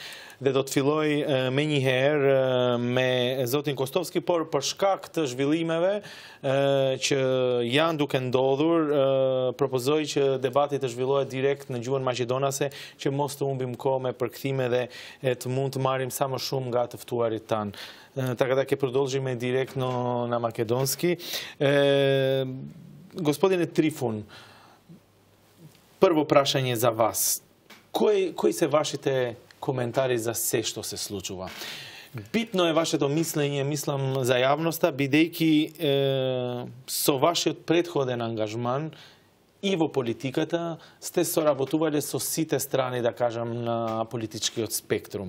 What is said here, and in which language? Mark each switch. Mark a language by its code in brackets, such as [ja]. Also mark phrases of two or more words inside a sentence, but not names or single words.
[sq] Dhe do të filloj me një herë me zotin Kostovski, por për shkak të zhvillimeve që janë duke ndodhur, propozoj që debati të zhvillohet direkt në gjuhën maqedonase, që mos të humbim kohë me përkthime dhe të mund të marrim sa më shumë nga të ftuarit tanë. [mk] Така да ќе продолжиме директно на македонски. Господине Трифун, прво прашање за вас. Кои се вашите коментари за се што се случува? Битно е вашето мислење, мислам, за јавноста, бидејќи со вашиот предходен ангажман и во политиката сте соработувале со сите страни, да кажам, на политичкиот спектрум.